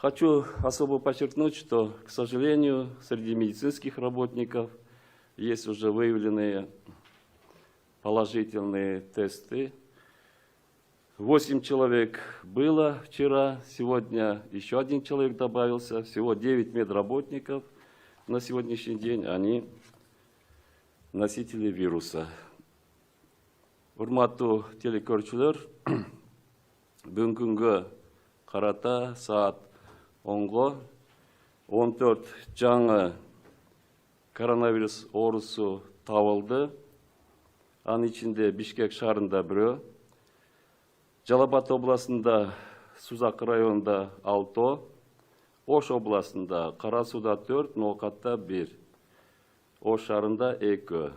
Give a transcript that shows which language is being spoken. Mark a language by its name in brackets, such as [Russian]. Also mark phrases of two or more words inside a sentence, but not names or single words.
[Russian] Хочу особо подчеркнуть, что, к сожалению, среди медицинских работников есть уже выявленные положительные тесты. 8 человек было вчера, сегодня еще 1 человек добавился, всего 9 медработников на сегодняшний день, они носители вируса. [Kyrgyz] Урматтуу телекөрүүчүлөр, бүгүнкүнгө карата саат 10-го 14 жаңы коронавирус оорусу табылды. Анын ичинде Бишкек шаарында бирөө, Жалал Абад областында Сузак районунда 6, Ош областында Кара Сууда 4, Ноокатта 1, Ош шаарында 2.